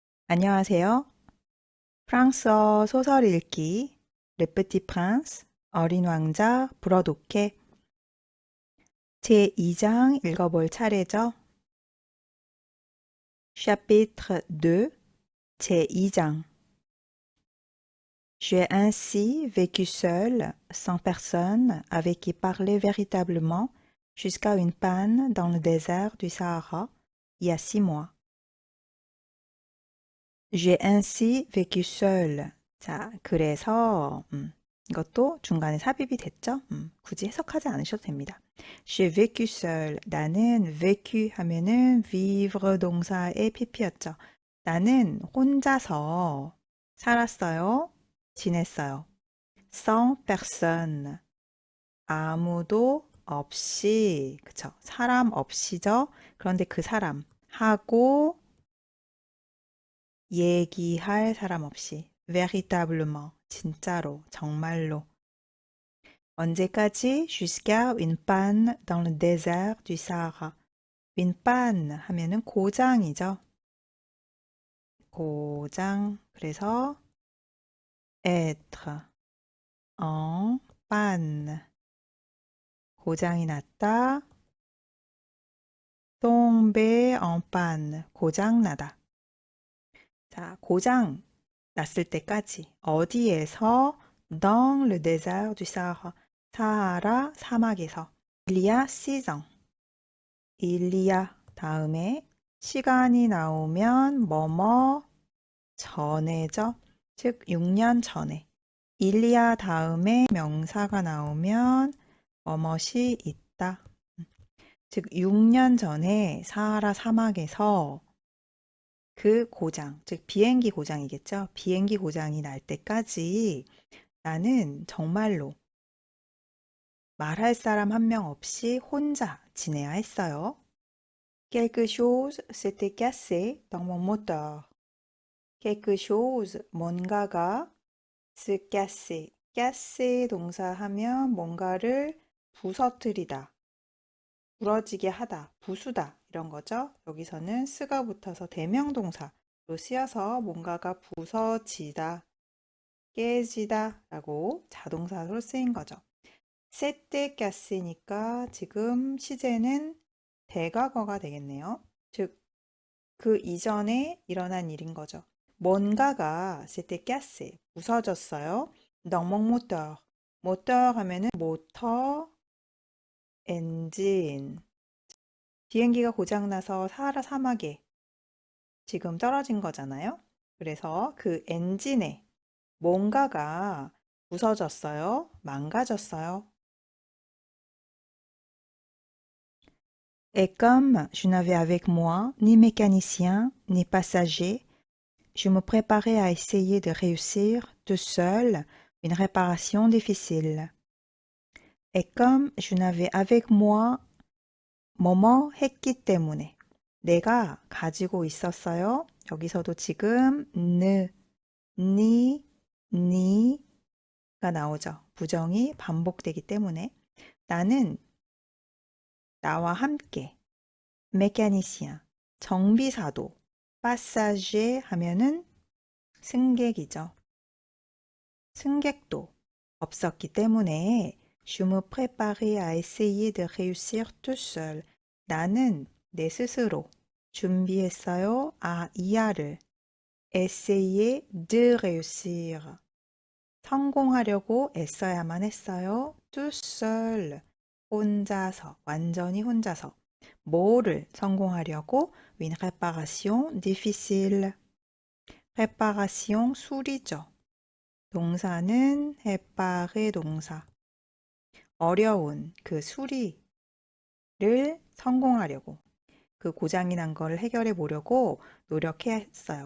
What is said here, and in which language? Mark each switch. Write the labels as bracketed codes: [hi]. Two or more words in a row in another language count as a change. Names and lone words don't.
[ko] 안녕하세요. 프랑스어 소설 읽기 Le Petit Prince 어린 왕자 불어독해 제2장 읽어볼 차례죠. [fr] Chapitre 2 제2장 J'ai ainsi vécu seul, sans personne avec qui parler véritablement, jusqu'à une panne dans le désert du Sahara, il y a 6 mois. J'ai ainsi vécu seul. [ko] 자, 그래서 이것도 중간에 삽입이 됐죠? 굳이 해석하지 않으셔도 됩니다. [fr] J'ai vécu seul. [ko] 나는 vécu 하면은 vivre 동사의 pp였죠. 나는 혼자서 살았어요. 지냈어요. [fr] sans personne. [ko] 아무도 없이, 그쵸? 사람 없이죠? 그런데 그 사람 하고 얘기할 사람 없이 véritablement 진짜로 정말로 언제까지 [fr] jusqu'à une panne dans le désert du Sahara. [ko] une panne 하면은 고장이죠. 고장. 그래서 [fr] être en panne [ko] 고장이 났다. [fr] tomber en panne [ko] 고장 나다. 자, 고장 났을 때까지 어디에서 [fr] dans le désert du Sahara [ko] 사하라 사막에서 [fr] il y a 6 ans il y a [ko] 다음에 시간이 나오면 뭐뭐 전에죠. 즉 6년 전에 [fr] il y a [ko] 다음에 명사가 나오면 뭐뭇이 있다. 즉 6년 전에 사하라 사막에서 그 고장, 즉 비행기 고장이겠죠. 비행기 고장이 날 때까지 나는 정말로 말할 사람 한 명 없이 혼자 지내야 했어요. [fr] Quelque chose s'était cassé dans mon moteur. Quelque chose, 뭔가가 se casser. [ko] casser 동사 하면 뭔가를 부서뜨리다, 부러지게 하다, 부수다 이런 거죠. 여기서는 스가 붙어서 대명동사로 쓰여서 뭔가가 부서지다, 깨지다 라고 자동사로 쓰인 거죠. 세때 gas니까 지금 시제는 대과거가 되겠네요. 즉, 그 이전에 일어난 일인 거죠. 뭔가가 세때 gas, 부서졌어요. [fr] dans mon moteur. [ko] moteur 하면은 모터, 엔진. 비행기가 고장나서 사하라 사막에 지금 떨어진 거잖아요. 그래서 그 엔진에 뭔가가 부서졌어요. 망가졌어요. [fr] Et comme je n'avais avec moi ni mécanicien ni passager, je me préparais à essayer de réussir tout seul une réparation difficile. Et comme je n'avais avec moi [ko] 뭐뭐 했기 때문에 내가 가지고 있었어요. 여기서도 지금 니, 니가 나오죠. 부정이 반복되기 때문에 나는 나와 함께 메카니시아, 정비사도, 파사제 하면은 승객이죠. 승객도 없었기 때문에 [fr] je me préparais à essayer de réussir tout seul. [ko] 나는 내 스스로 준비했어요. [fr] 이하를 essayer de réussir. [ko] 성공하려고 애써야만 했어요. [fr] tout seul. [ko] 혼자서, 완전히 혼자서. 뭐를 성공하려고? [fr] une réparation difficile. [ko] réparation 수리죠. 동사는 réparer 동사. 어려운 그 수리를 성공하려고 그 고장이 난 거를 해결해 보려고 노력했어요.